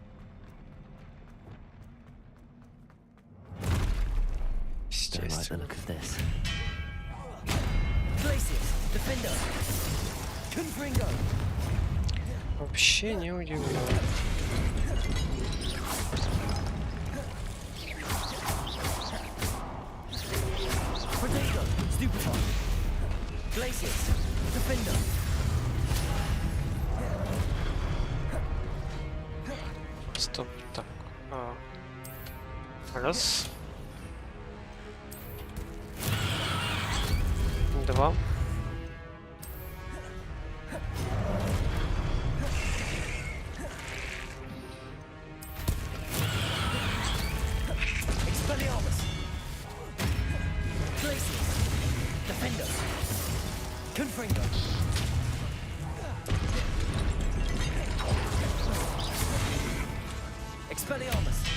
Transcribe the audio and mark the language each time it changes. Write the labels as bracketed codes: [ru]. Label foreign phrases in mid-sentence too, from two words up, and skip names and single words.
[en] Don't like the [ru] Естественно. [en] look of this. Glacius, Defender. Confringo. [ru] Вообще не удивлен. [en] Protego, Stupefy. Glacius, Defender. [ru] Стоп, так. Раз. Два. [en] Expelliarmus. Glacius, Defender. Confringo. Expelliarmus.